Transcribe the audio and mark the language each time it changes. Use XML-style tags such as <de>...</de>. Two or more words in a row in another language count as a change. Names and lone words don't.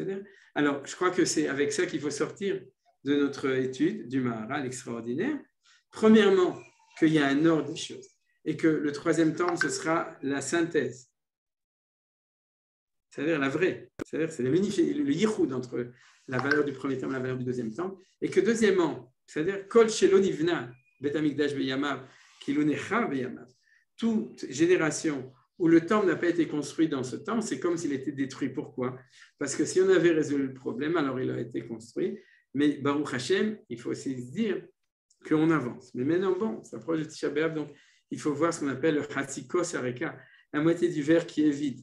<fr>Alors, je crois que c'est avec ça qu'il faut sortir de notre étude du Maharal extraordinaire. Premièrement, qu'il y a un ordre des choses et que le troisième temple, ce sera la synthèse, c'est-à-dire la vraie, c'est-à-dire c'est le yichud entre la valeur du premier temple et la valeur du deuxième temple, et que deuxièmement, c'est-à-dire</fr> <he>כל שלא נבנה בית המקדש בימיו כאילו נחרב בימיו,</he> <fr>toute génération où le temple n'a pas été construit dans ce temps, c'est comme s'il était détruit. Pourquoi? Parce que si on avait résolu le problème, alors il aurait été construit. Mais</fr> <he>ברוך השם,</he> <fr>il faut aussi se dire qu'on avance. Mais maintenant, bon, ça approche de Tisha B'Av, donc il faut voir ce qu'on appelle le</fr> <he>חצי הכוס הריקה,</he> <fr>la moitié du verre qui est vide.</fr>